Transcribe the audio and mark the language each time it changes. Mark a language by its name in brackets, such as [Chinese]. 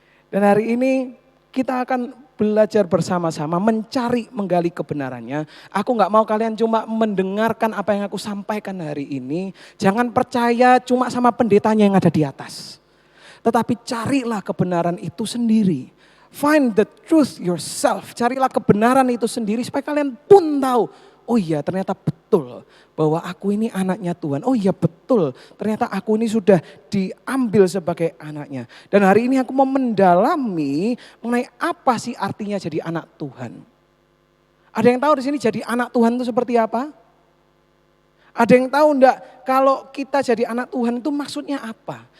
[Indonesian] Dan hari ini kita akan belajar bersama-sama, menggali kebenarannya. Aku nggak mau kalian cuma mendengarkan apa yang aku sampaikan hari ini. Jangan percaya cuma sama pendetanya yang ada di atas. Tetapi carilah kebenaran itu sendiri. [English] Find the truth yourself. [Indonesian] Carilah kebenaran itu sendiri supaya kalian pun tahu. Oh iya ternyata betul bahwa aku ini anaknya Tuhan. Oh iya betul ternyata aku ini sudah diambil sebagai anaknya. Dan hari ini aku mau mendalami mengenai apa sih artinya jadi anak Tuhan. Ada yang tahu di sini jadi anak Tuhan itu seperti apa? Ada yang tahu enggak kalau kita jadi anak Tuhan itu maksudnya apa?